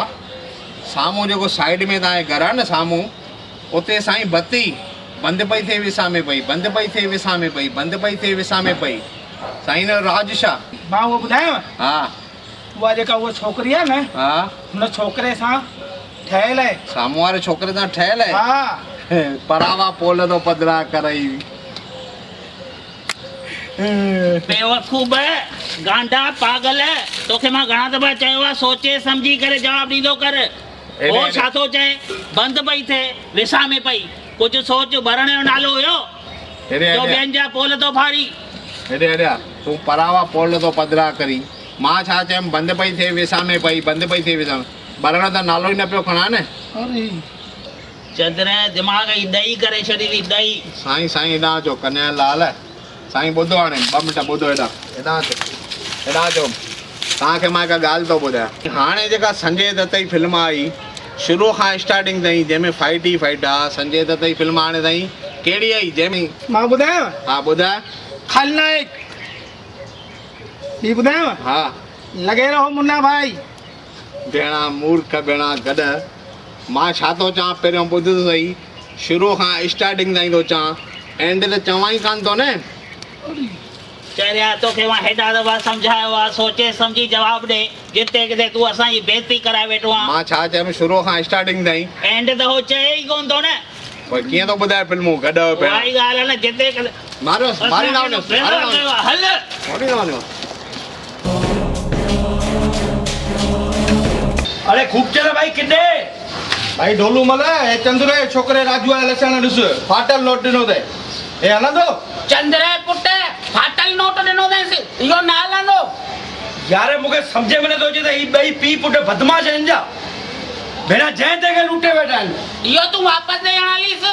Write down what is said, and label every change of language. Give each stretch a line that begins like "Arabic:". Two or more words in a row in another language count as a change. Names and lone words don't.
Sindhi: साम्हूं जेको साइड में तव्हांजे घर आहे न साम्हूं, उते साईं बत्ती बंदि पई थिए विसामे पई, बंदि पई थिए विसामे पई, बंदि पई थिए विसामे पई। साईं जो राज छा? मां उहो ॿुधायांव, हा उहा जेका उहा छोकिरी आहे न, हा हुन छोकिरे सां ठहियल आहे। साम्हूं वारे छोकिरे सां ठहियल आहे? हा परावा पोल तो पदरा करई। बेवकूफ़ गांडा पागल तोखे मां घणा दफ़ा चयो आहे सोचे सम्झी करे जवाब ॾींदो कर। ओ छा थो चए बंदि पई थिए विसा में पई कुझु सोच भरण जो नालो हुयो जो ॿियनि जा पोल तो फाड़ी। हेॾे हेॾे तूं परावा पोल तो पदरा करी मां छा चयमि बंदि पई थिए विसा में पई बंदि पई थिए विसा में भरण त नालो ई न पियो खणा न। चंद्र दिमाग़ जी ॾही करे छॾी हुई ॾही। साईं साईं हेॾां अचो कन्या लाल साईं ॿुधो हाणे 2 मिंट ॿुधो हेॾां अचो तव्हांखे मां हिकु ॻाल्हि थो ॿुधायां। हाणे जेका संजय दत्त जी फिल्म आई शुरू खां स्टार्टिंग ताईं जंहिंमें फाइट ई फाइट आहे संजय दत्त जी फिल्म हाणे ताईं कहिड़ी आई जंहिंमें मां ॿुधायांव? हा ॿुधाए। खलनायक ही ॿुधायांव? हा लॻे रहो मुन्ना भाई। भेणा मूर्ख भेणा गॾ मां छा थो चवां पहिरियों ॿुध त सही शुरू खां स्टार्टिंग ताईं थो चवां एंड त चवां ई कान थो न। चरिया तोखे मां हेॾा दफ़ा सम्झायो आहे सोचे सम्झी जवाब ॾे जिते किथे तूं असांजी बेइज़ती कराए वेठो आहे। मां छा चयमि शुरू खां स्टार्टिंग ताईं एंड त हो चए ई कोन थो न। पर कीअं थो ॿुधाए फिल्मूं गॾु वारी ॻाल्हि आहे न जिते किथे मारियोसि मारी न वञोसि हल मारी न वञो। अरे खूब चले भाई किॾे भाई ढोलू मल हे चंद्र जे छोकिरे राजू वारा लक्षण ॾिस फाटल नोट ॾिनो अथई हे हलंदो। चंद्र पुट फाटल नोट ॾिनो अथईंसि इहो न हलंदो। यार मूंखे सम्झ में नथो अचे त ही ॿई पीउ पुट बदमाश आहिनि छा भेणा जंहिं ते लूटे वेठा आहिनि। इहो तूं वापसि ॾे हणालीस।